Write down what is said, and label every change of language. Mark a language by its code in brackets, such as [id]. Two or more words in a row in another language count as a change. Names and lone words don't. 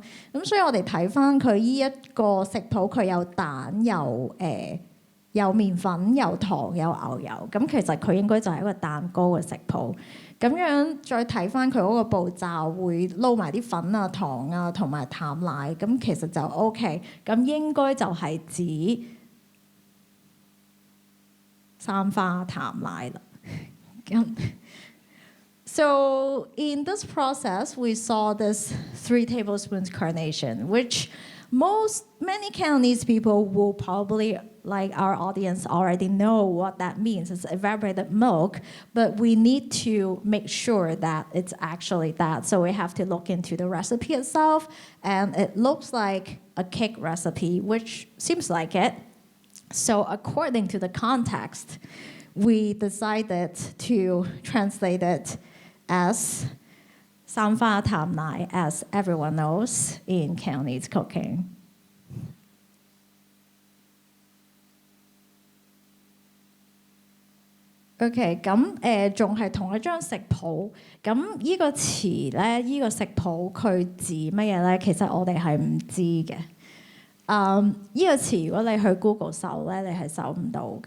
[yue] 咁所以我哋睇翻佢依一個食譜，佢有蛋有有麵粉、有糖、有牛油，咁其實佢應該就係一個蛋糕嘅食譜。咁樣再睇翻佢嗰個步驟，會撈埋啲粉啊、糖啊同埋淡奶，咁其實就 OK。咁應該就係指三花淡奶啦。 [en] So in this process, we saw this 3 tablespoons carnation, which many Cantonese people will probably, like our audience, already know what that means. It's evaporated milk, but we need to make sure that it's actually that. So we have to look into the recipe itself, and it looks like a cake recipe, which seems like it. So according to the context, we decided to translate it as 三花淡奶, as everyone knows in Cantonese cooking. [yue] OK， 咁仲係同一張食譜，咁呢個詞咧，呢個食譜佢指乜嘢咧？其實我哋係唔知嘅。呢個詞如果你去 Google 搜咧，你係搜唔到㗎。